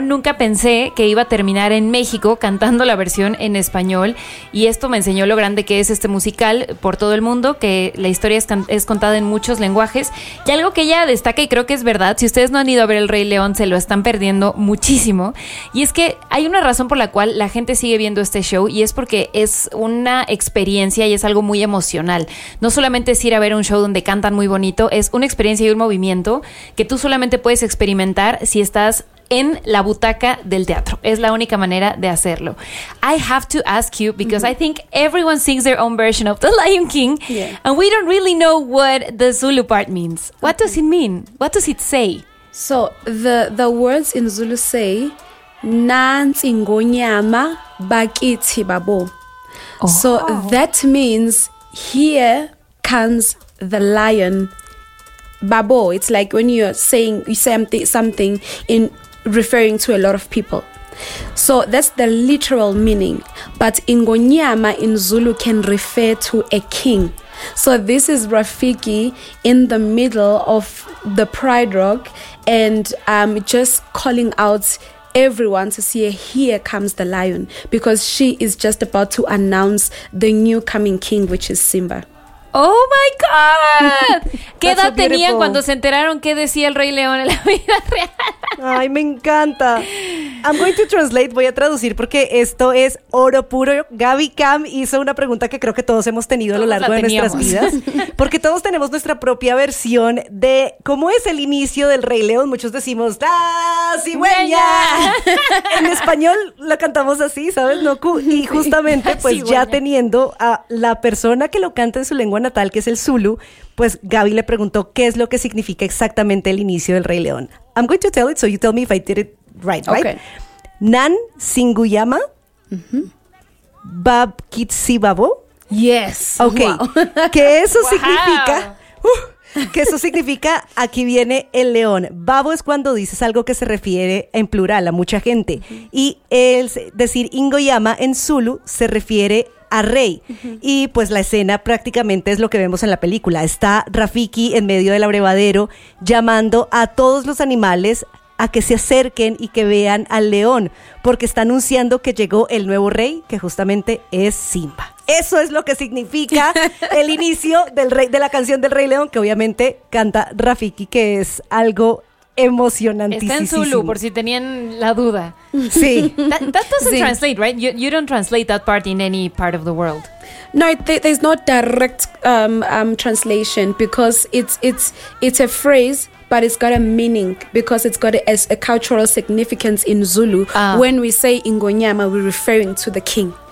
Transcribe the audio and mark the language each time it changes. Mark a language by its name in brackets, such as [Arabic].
[Spanish] Nunca pensé que iba a terminar en México cantando la versión en español, y esto me enseñó lo grande que es este musical por todo el mundo, que la historia es contada en muchos lenguajes, y algo que ella destaca y creo que es verdad, si ustedes no han ido a ver El Rey León, se lo están perdiendo muchísimo, y es que hay una razón por la cual la gente sigue viendo este show y es porque es una experiencia y es algo muy emocional. No solamente es ir a ver un show donde cantan muy bonito, es una experiencia y un movimiento que tú solamente puedes experimentar si estás en la butaca del teatro. Es la única manera de hacerlo. [English] I have to ask you, because mm-hmm. I think everyone sings their own version of The Lion King, yeah. And we don't really know what the Zulu part means. What does it mean? What does it say? So the words in Zulu say, [Zulu] Nansi ngonyama bakithi babo. [English] So that means here comes the lion. Babo, it's like when you say something in referring to a lot of people. So that's the literal meaning. But ngonyama in Zulu can refer to a king. So this is Rafiki in the middle of the Pride Rock and just calling out everyone to see here comes the lion, because she is just about to announce the new coming king, which is Simba. Oh my God! [Spanish] ¿Qué edad tenían cuando se enteraron qué decía el Rey León en la vida real? Ay, me encanta. [English] I'm going to translate, [Spanish] voy a traducir porque esto es oro puro. Gaby Cam hizo una pregunta que creo que todos hemos tenido a lo largo de nuestras vidas. Porque todos tenemos nuestra propia versión de cómo es el inicio del Rey León. Muchos decimos, ¡la cigüeña! En español la cantamos así, ¿sabes, Noku? Y justamente, pues ya teniendo a la persona que lo canta en su lengua natal, que es el Zulu, pues Gaby le preguntó qué es lo que significa exactamente el inicio del Rey León. [English] I'm going to tell it, so you tell me if I did it right, okay. [Zulu] Right? Nan Singuyama, mm-hmm. Bab Kitsibabo. [English] Yes. [Spanish] Okay. Wow. ¿Qué eso significa? Que eso significa, aquí viene el león. Babo es cuando dices algo que se refiere en plural a mucha gente. Uh-huh. Y el decir Ngonyama en Zulu se refiere a rey. Uh-huh. Y pues la escena prácticamente es lo que vemos en la película. Está Rafiki en medio del abrevadero llamando a todos los animales a que se acerquen y que vean al león. Porque está anunciando que llegó el nuevo rey, que justamente es Simba. Eso es lo que significa el inicio del rey, de la canción del Rey León, que obviamente canta Rafiki, que es algo emocionantísimo. Está en Zulu, por si tenían la duda. Sí. [English] That doesn't translate, right? You don't translate that part in any part of the world. No, there's no direct translation, because it's a phrase, but it's got a meaning, because it's got a cultural significance in Zulu. When we say Ngonyama, we're referring to the king.